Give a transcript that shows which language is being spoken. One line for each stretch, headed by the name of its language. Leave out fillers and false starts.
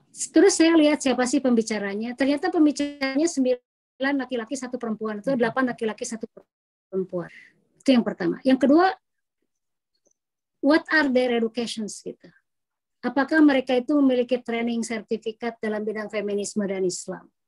Indonesian: Terus saya lihat siapa sih pembicaranya. Ternyata pembicaranya 9 laki-laki 1 perempuan, atau 8 laki-laki 1 perempuan. Itu yang pertama. Yang kedua,
English: what are their educations
Indonesian: gitu. Apakah mereka itu memiliki training sertifikat dalam bidang feminisme dan Islam?